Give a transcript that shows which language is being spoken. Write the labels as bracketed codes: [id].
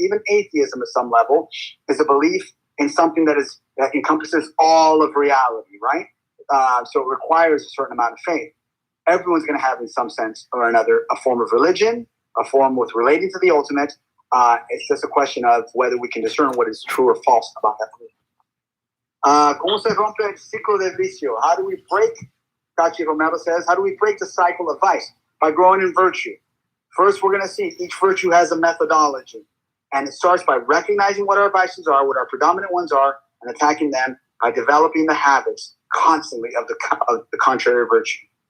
[en] Even atheism at some level is a belief in something that encompasses all of reality, right? So it requires a certain amount of faith. Everyone's going to have, in some sense or another, a form of religion, a form with relating to the ultimate. It's just a question of whether we can discern what is true or false about that belief. [es] ¿Cómo se rompe el ciclo de vicio? [en] How do we break, Cachi Romero says, how do we break the cycle of vice? By growing in virtue. First, we're going to see each virtue has a methodology. And it starts by recognizing what our vices are, what our predominant ones are, and attacking them by developing the habits constantly of the contrary virtue.